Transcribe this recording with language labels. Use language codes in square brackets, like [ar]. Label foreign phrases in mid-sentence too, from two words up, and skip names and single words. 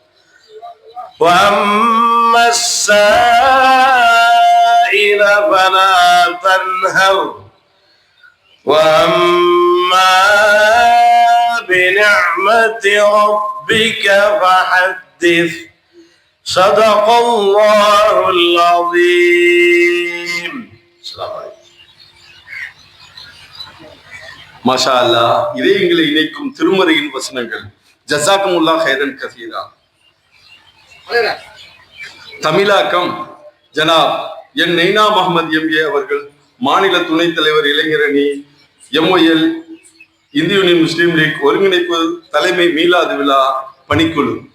[ar] وأما السائل فلا تنهر وأما بنعمة ربك فحدث صدق الله العظيم. ما شاء الله. [ta] இதயங்களை இணைக்கும் திருமறையின் வசனங்கள். [ar] جزاكم الله خيرا كثيرا. [ta] தமிழாக்கம் ஜனாப் என் நைனா முகமது எம்ஏ அவர்கள், மாநில துணைத் தலைவர், இளைஞரணி, எம்ஒஎல், இந்திய யூனியன் முஸ்லீம் லீக் ஒருங்கிணைப்பு தலைமை மீலாது விழா பணிக்குழு.